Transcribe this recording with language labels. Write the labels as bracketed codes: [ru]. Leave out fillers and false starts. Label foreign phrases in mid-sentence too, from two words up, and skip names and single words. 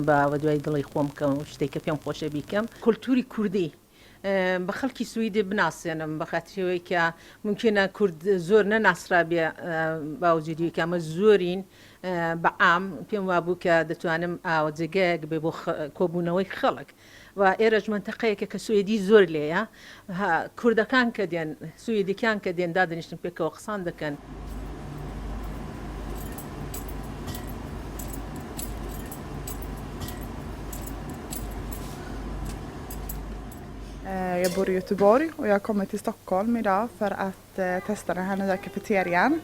[ckb] بە دوای دڵی خۆم کەم شتێک کە پێم خۆشە بیکەم کولتوری کوردی بە خەڵکی سویدی بناسێنم بە خاطرەوەی کە ممکنە کورد زۆر نەناسرا بێ باوجودی کە ئەمە زۆرین بەعام پێم وابوو کە دەتوانم ئاوە جێگەیەک بێ بۆ کۆبوونەوەی خەڵک و ئێرەش منتەقەیەکە کە سوێدی زۆر لێیە کوردەکان کە دێن سوێدیکان کە دێن دادنیشتن پێکەوە قسان دەکەن. [sv] Jag bor i Göteborg och jag har kommit till Stockholm idag för att testa den här nya kafeterian.